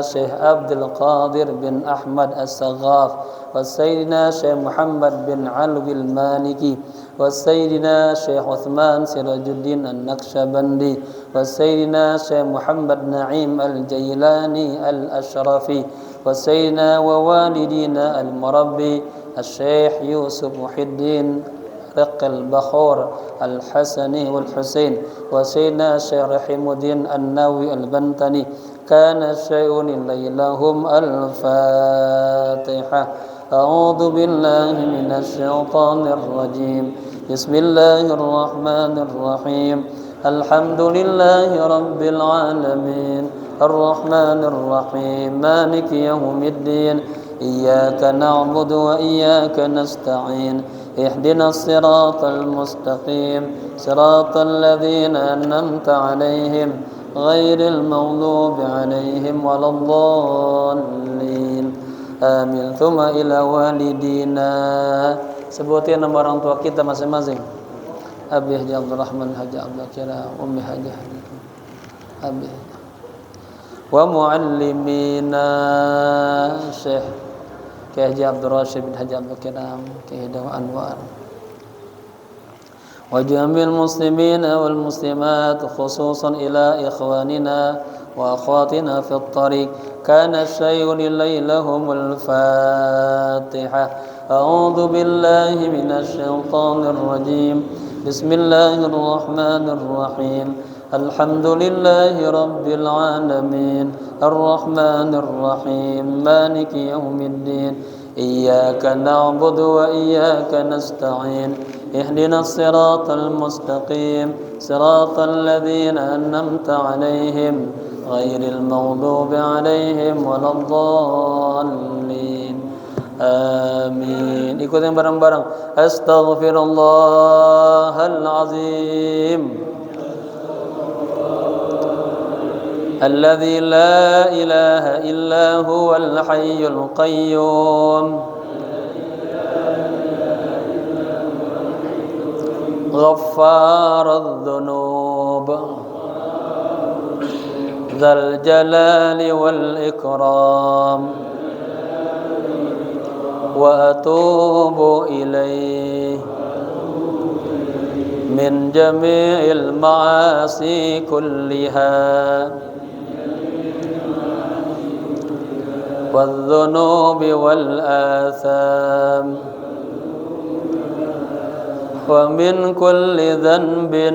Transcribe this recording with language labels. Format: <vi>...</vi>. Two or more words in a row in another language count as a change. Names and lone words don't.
<ar>Syekh Abdul Qadir bin Ahmad As-Saghaf wa Sayyidina Syekh Muhammad bin Alwi Al-Maliki wa Sayyidina Syekh Uthman Sirajuddin An-Naqsyabandi wa Sayyidina Syekh Muhammad Na'im Al-Jailani Al-Ashrafi wa Sayyidina wa walidina Al-Murabbi Al-Syekh Yusuf Muhyiddin Al-Bakhur Al-Hasani wal-Husain wa Sayyidina Syekh Rahimuddin An-Nawi Al-Bantani. كان شيء ليلهم. الفاتحة. أعوذ بالله من الشيطان الرجيم. بسم الله الرحمن الرحيم. الحمد لله رب العالمين. الرحمن الرحيم. مالك يوم الدين. إياك نعبد وإياك نستعين. اهدنا الصراط المستقيم صراط الذين أنعمت عليهم غير المغضوب عليهم ولا الضالين. آمين. ثم إلى والدينا.</ar> <id>Sebutin nama orang tua kita masing-masing.</id> <ar>Abi Haji Abdul Rahman, Haji Abdul Kiram, Ummi Haji Abi wa muallimina Syekh Haji Abdul Rashid bin Haji Abdul Kiram, Hidawa Anwar, وجميع المسلمين والمسلمات، خصوصا إلى إخواننا وأخواتنا في الطريق. كان شيء ليلهم. الفاتحة. أعوذ بالله من الشيطان الرجيم. بسم الله الرحمن الرحيم. الحمد لله رب العالمين. الرحمن الرحيم. مالك يوم الدين. إياك نعبد وإياك نستعين. اهدنا الصراط المستقيم صراط الذين أنعمت عليهم غير المغضوب عليهم ولا الضالين.</ar> <id>Amin. Ikutin bareng-bareng.</id> <ar>أستغفر الله العظيم. الذي لا إله إلا هو الحي القيوم. غفار الذنوب. ذا الجلال والإكرام. وأتوب إليه من جميع المعاصي كلها والذنوب والآثام ومن كل ذنب</ar>